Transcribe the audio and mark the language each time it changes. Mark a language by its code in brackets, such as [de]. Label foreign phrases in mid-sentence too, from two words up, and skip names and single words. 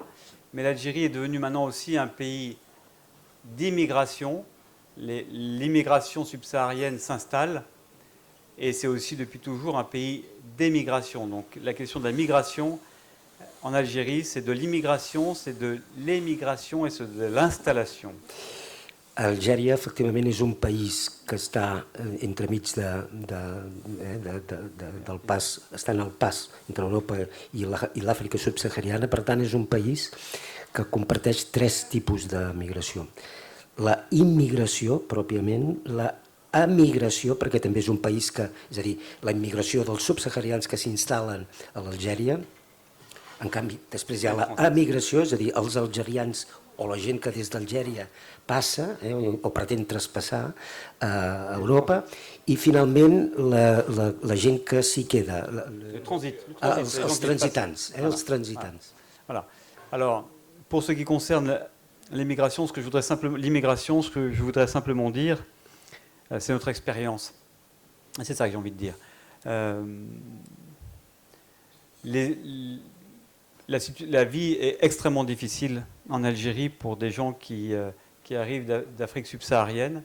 [fr] Mais l'Algérie est devenue maintenant aussi un pays d'immigration. L'immigration subsaharienne s'installe et c'est aussi depuis toujours un pays d'émigration. Donc la question de la migration en Algérie, c'est de l'immigration, c'est de l'émigration et c'est de l'installation. [ca] Algèria, efectivament, és un país que està entremig del pas, està en el pas entre Europa i l'Àfrica subsahariana, per tant és un país que comparteix 3 tipus de migració. La immigració, pròpiament, la emigració, perquè també és un país que, és a dir, la immigració dels subsaharians que s'instal·len a l'Algèria. En canvi, després hi ha l'emigració, és a dir, els algerians o la gent que des d'Algèria passa o pretén traspassar a Europa, i finalment la gent que s'hi queda, els transitants. [fr] Voilà. Alors, pour ce qui concerne l'immigration, ce que je voudrais simplement dire, c'est notre expérience. C'est ça que j'ai envie de dire. La vie est extrêmement difficile en Algérie pour des gens qui arrivent d'Afrique subsaharienne.